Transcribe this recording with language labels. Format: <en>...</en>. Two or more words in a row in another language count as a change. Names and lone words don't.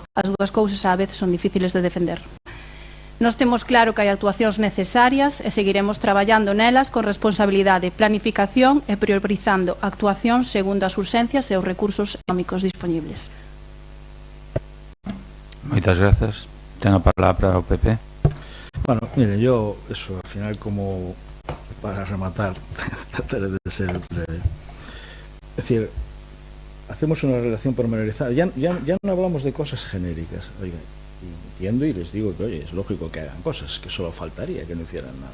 <gl>As dúas cousas á vez son difíciles de defender. Nós temos claro que hai actuacións necesarias e seguiremos traballando nelas con responsabilidade, planificación e priorizando actuacións segundo as urxencias e os recursos económicos disponibles. Moitas grazas. Ten a palabra o PP.</gl> <es>Bueno, mire, yo, eso, al final, como para rematar, trataré de ser breve. Es decir, hacemos una relación pormenorizada. Ya no hablamos de cosas genéricas. Oiga, entiendo y les digo que, oye, es lógico que hagan cosas, que solo faltaría que no hicieran nada.</es>